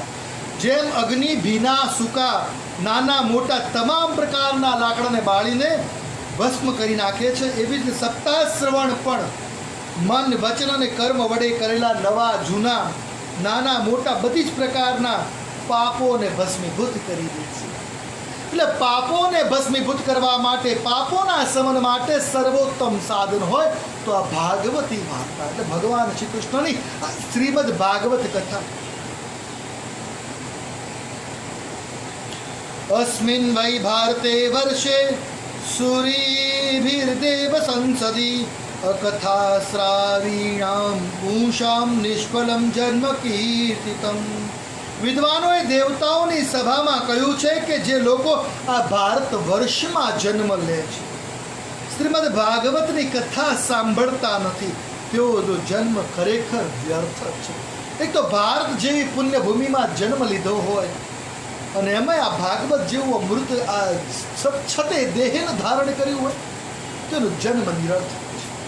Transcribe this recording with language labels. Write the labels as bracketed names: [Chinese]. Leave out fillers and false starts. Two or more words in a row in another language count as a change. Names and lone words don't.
[Gujarati] જેમ અગ્નિ ભીના સૂકા નાના મોટા તમામ પ્રકારના લાકડાને બાળીને ભસ્મ કરી નાખે છે, એવી જ સપ્તાહ શ્રવણ પણ મન વચન અને કર્મ વડે કરેલા નવા જૂના નાના મોટા બધી જ પ્રકારના પાપોને ભસ્મીભૂત કરી દે છે. એટલે પાપોને ભસ્મીભૂત કરવા માટે, પાપોના શમન માટે સર્વોત્તમ સાધન હોય તો આ ભાગવતી વાર્તા, એટલે ભગવાન શ્રી કૃષ્ણની શ્રીમદ ભાગવત કથા. [Sanskrit] अस्मिन् वै भारते वर्षे सूरीभिर्देव संसदि अकथा श्रावीणाम पूषाम निष्फलम जन्म कीर्तितम. [Gujarati] વિદ્વાનોએ દેવતાઓની સભામાં કહ્યું છે કે જે લોકો આ ભારત વર્ષમાં જન્મ લે છે, શ્રીમદ ભાગવતની કથા સાંભળતા નથી, તેઓનો જન્મ ખરેખર વ્યર્થ છે. એક તો ભારત જેવી પુણ્યભૂમિમાં જન્મ લીધો હોય અને એમાં આ ભાગવત જેવું અમૃત આ છતે દેહને ધારણ કર્યું હોય તેનો જન્મ નિરર્થક છે.